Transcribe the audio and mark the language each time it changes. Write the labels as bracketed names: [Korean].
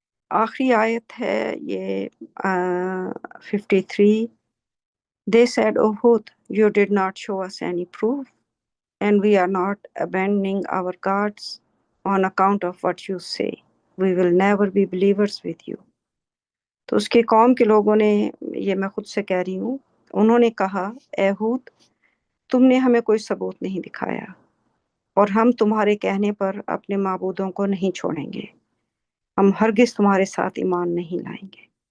[English] آخری آیت ہے یہ 53۔ They said, "O Hud, you did not show us any proof, and we are not abandoning our gods on account of what you say. We will never be believers with you." [Urdu] تو اس کے قوم کے لوگوں نے، یہ میں خود سے کہہ رہی ہوں، انہوں نے کہا، اے ہود، تم نے ہمیں کوئی ثبوت نہیں دکھایا، اور ہم تمہارے کہنے پر اپنے معبودوں کو نہیں چھوڑیں گے، ہم ہرگز تمہارے ساتھ ایمان نہیں لائیں گے۔